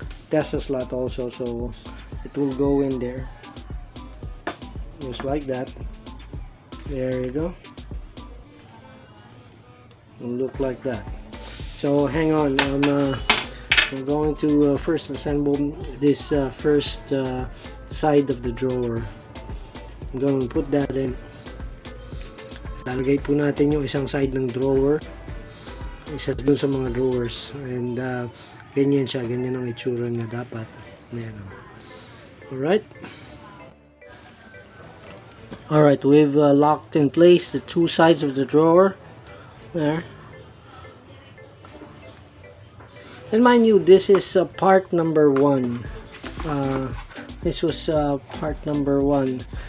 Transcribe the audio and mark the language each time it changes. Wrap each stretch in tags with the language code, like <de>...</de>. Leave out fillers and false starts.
<en>That's a slot also, so it will go in there just like that. There you go. It'll look like that. So hang on, I'm we're going to first assemble this first side of the drawer. I'm going to put that in.</en> <tl>Lalagay po natin yung isang side ng drawer, isa dun sa mga drawers, and ganyan siya, ganyan ang itsura niya dapat. Ayan.</tl> <en>Alright, we've locked in place the two sides of the drawer there. And mind you, this is part number 1. This was part number 1.</en>